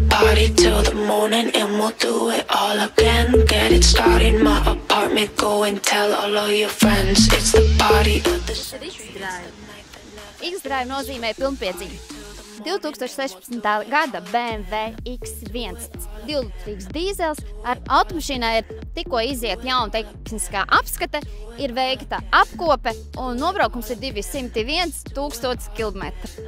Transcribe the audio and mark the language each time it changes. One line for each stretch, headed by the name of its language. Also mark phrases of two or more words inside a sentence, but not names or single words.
English: party till the morning and we'll do it all again. Get it started in my apartment, go and tell all of your friends. It's the party of the
Latvian: X-Drive nozīmē pilnpiedzīvi. 2016. gada BMW X1 2-litrīgs dīzels ar automašīnai ir tikko iziet jauna tehniskā apskate, ir veikta apkope un nobraukums ir 201 000 kilometru.